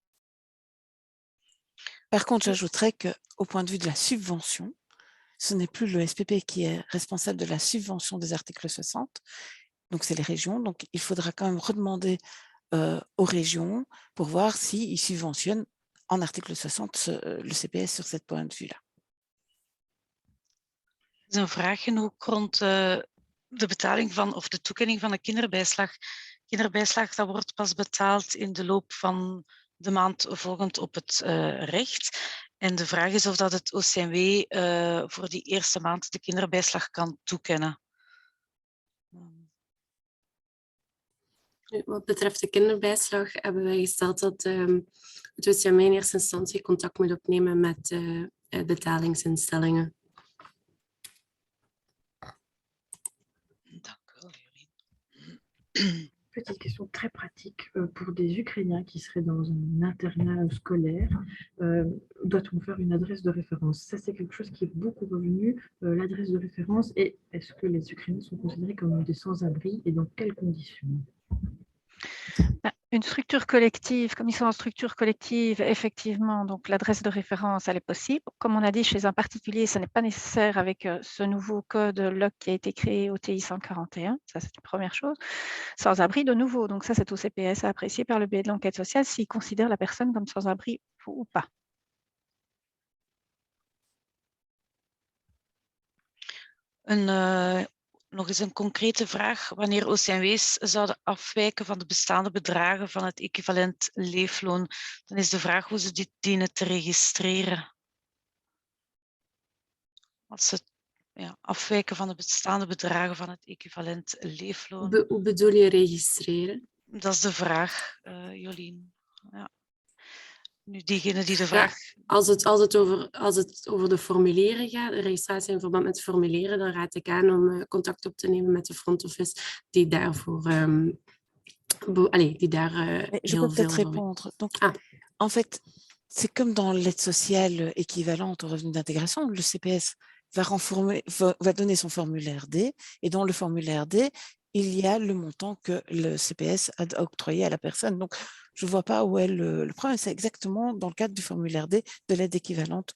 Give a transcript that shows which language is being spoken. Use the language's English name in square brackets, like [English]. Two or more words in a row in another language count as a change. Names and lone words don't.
[French] Par contre, j'ajouterais qu'au point de vue de la subvention, ce n'est plus le SPP qui est responsable de la subvention des articles 60, donc c'est les régions, donc il faudra quand même redemander aux régions pour voir s'ils subventionnent en article 60 le CPS sur cette point de vue-là. [Dutch] Er is een vraag genoeg rond de betaling van of de toekenning van de kinderbijslag. Kinderbijslag dat wordt pas betaald in de loop van de maand volgend op het recht. En de vraag is of dat het OCMW voor die eerste maand de kinderbijslag kan toekennen. Wat betreft de kinderbijslag hebben wij gesteld dat het OCMW in eerste instantie contact moet opnemen met betalingsinstellingen. Dank u wel, Jolien. [French] Petite question très pratique pour des Ukrainiens qui seraient dans un internat scolaire. Doit-on faire une adresse de référence? Ça, c'est quelque chose qui est beaucoup revenu, l'adresse de référence. Et est-ce que les Ukrainiens sont considérés comme des sans-abri et dans quelles conditions? Une structure collective, comme ils sont en structure collective, effectivement, donc l'adresse de référence, elle est possible. Comme on a dit, chez un particulier, ce n'est pas nécessaire avec ce nouveau code LOC qui a été créé au TI 141. Ça, c'est une première chose. Sans-abri de nouveau. Donc ça, c'est au CPS à apprécier par le biais de l'enquête sociale s'il considère la personne comme sans-abri ou pas. [Dutch] nog eens een concrete vraag. Wanneer OCMW's zouden afwijken van de bestaande bedragen van het equivalent leefloon, dan is de vraag hoe ze dit dienen te registreren. Als ze afwijken van de bestaande bedragen van het equivalent leefloon. Hoe bedoel je registreren? Dat is de vraag, Jolien. Ja. Nu, diegene die de vraag... Als het over de formulieren gaat, de registratie in verband met formulieren, dan raad ik aan om contact op te nemen met de front office die daarvoor [French] Je [Dutch] heel [French] peux [Dutch] veel [French] peut-être répondre. Donc, Ah. en fait, c'est comme dans l'aide sociale équivalente au revenu d'intégration, le CPS va donner son formulaire D, et dans le formulaire D, il y a le montant que le CPS a octroyé à la personne. Donc, je ne vois pas où est le problème. C'est exactement dans le cadre du formulaire D de l'aide équivalente.